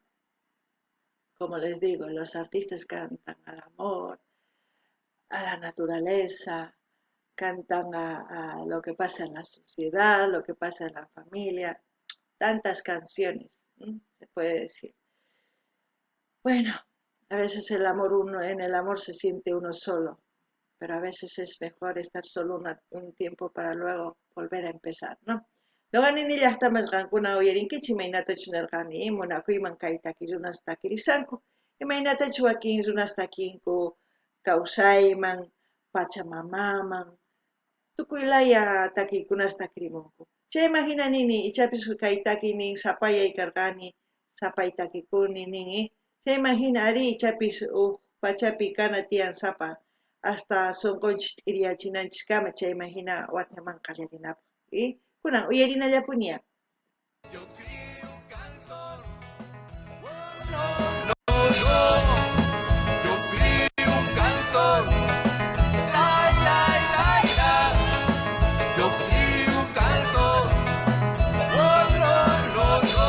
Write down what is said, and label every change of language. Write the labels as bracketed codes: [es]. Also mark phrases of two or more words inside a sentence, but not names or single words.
[es] Como les digo, los artistas cantan al amor, a la naturaleza, cantan a lo que pasa en la sociedad, lo que pasa en la familia, tantas canciones, se puede decir. Bueno, a veces en el amor se siente uno solo, pero a veces es mejor estar solo un tiempo para luego volver a empezar, ¿no? [qu] Noqanini llaqtamas qankuna uyarinkichis imaynatachus nirqani, munakuyman kay takirunas takirisanku, imaynatachus wakin runas takinku kawsayman, pachamamaman, tukuylaya takiykunas takirimunku. Chayman hina nini ichapis kay takiynin sapayay karqani, sapay takikuni nini, chayman hina ari ichapis pachapi kana tiyan sapa, hasta sunqunchis t'iriyachinanchiskama chayman hina wataman qallarinapaq. Kunan uyarinallapuniya. [es] Yo escribí un canto. Oh, no, no, no. Yo escribí un canto. La, la, la, la. Yo escribí un canto. Oh, no, no, no.